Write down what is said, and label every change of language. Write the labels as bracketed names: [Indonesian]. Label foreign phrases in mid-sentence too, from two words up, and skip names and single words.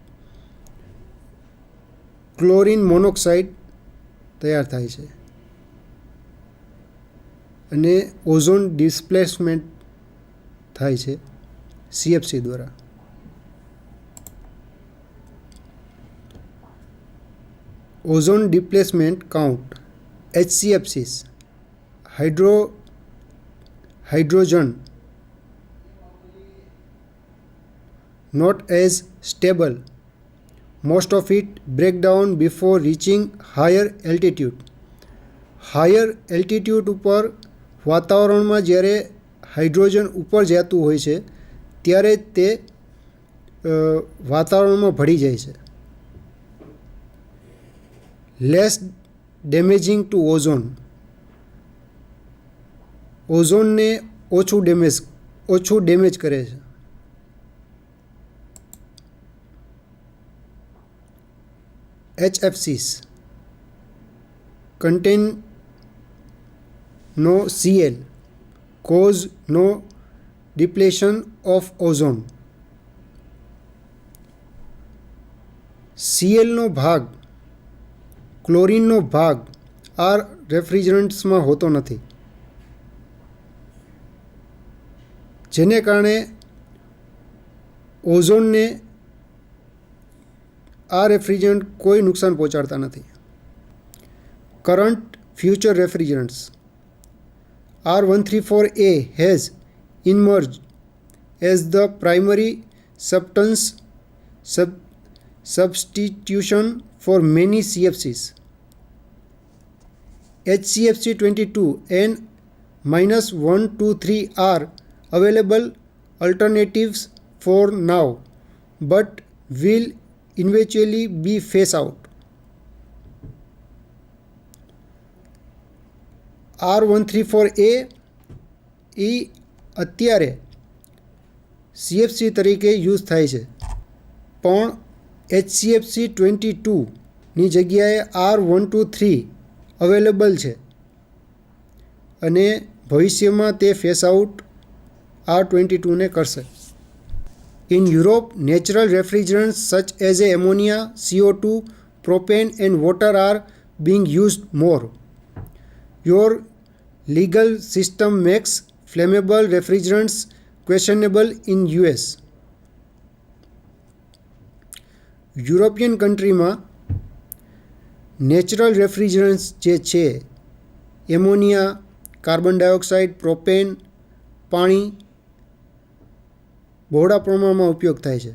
[English] chlorine monoxide [Gujarati] તૈયાર થાય છે અને [English] ozone displacement [Gujarati] થાય છે CFC દ્વારા. [English] Ozone displacement count HCFCs. હાઇડ્રોજન not as stable. Most of it break down before reaching higher altitude. Higher altitude [Gujarati] ઉપર વાતાવરણમાં જ્યારે હાઇડ્રોજન ઉપર જતું હોય છે ત્યારે તે વાતાવરણમાં ભળી જાય છે. [English] Less damaging to ozone. [Gujarati] ઓઝોનને ઓછું ડેમેજ કરે છે. [English] HFCs contain no Cl, cause no depletion of ozone. [Gujarati] Clનો ભાગ, ક્લોરીનનો ભાગ આ રેફ્રિજરન્ટ્સમાં હોતો નથી, જેને કારણે ઓઝોનને આ રેફ્રિજરન્ટ કોઈ નુકસાન પહોંચાડતા નથી. [English] Current future refrigerants. R134A has emerged as the primary substitution for many CFCs. HCFC 22 and -123 are available alternatives for now, but will eventually be phased out. [Gujarati] R134A એ અત્યારે CFC તરીકે યુઝ થાય છે, પણ HCFC 22ની જગ્યાએ R123 અવેલેબલ છે અને ભવિષ્યમાં તે [English] phase out [Gujarati] R22ને કરશે. [English] In Europe, natural refrigerants such as ammonia, CO2, propane and water are being used more. Your legal system makes flammable refrigerants questionable in US. [Gujarati] યુરોપિયન કન્ટ્રીમાં [English] natural refrigerants [Gujarati] જે છે એમોનિયા, [English] carbon dioxide, [Gujarati] પ્રોપેન, પાણી બહોળા પ્રમાણમાં ઉપયોગ થાય છે.